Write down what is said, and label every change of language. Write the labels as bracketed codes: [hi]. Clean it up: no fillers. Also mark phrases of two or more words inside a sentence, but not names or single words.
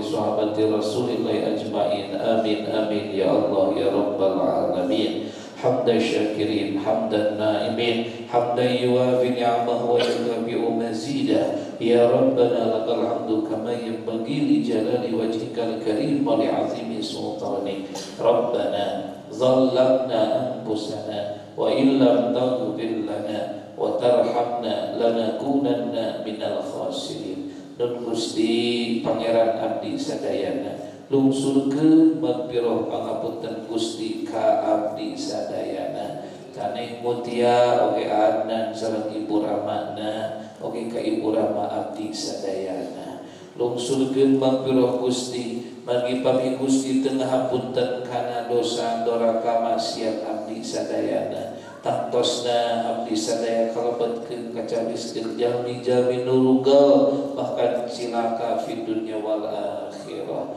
[ar] صحابة رسول الله أجمعين آمين آمين يا الله يا رب العالمين حمد الشاكرين حمد النائمين حمدا يوافي نعمه ويكافئ مزيدا يا ربنا لك الحمد كما ينبغي لجلال وجهك الكريم ولعظيم سلطانك ربنا ظلمنا أنفسنا وإن لم تغفر لنا وترحمنا لنكونن من الخاسرين. [su] Nun Gusti Pangeran Abdi Sadayana lungsurkeun magpirah pangapunten Gusti ka abdi sadayana kaneh mutia oge adnan sareng ibu ramana oge ka ibu rama abdi sadayana lungsurkeun magpirah Gusti margi pami Gusti teu ngahapunten kana dosa doraka maksiat abdi sadayana tantosna abdi sadaya kalebetkeun kacabiskeun jalmi-jalmi nurugal bahkan cilaka [ar] في الدنيا والآخرة.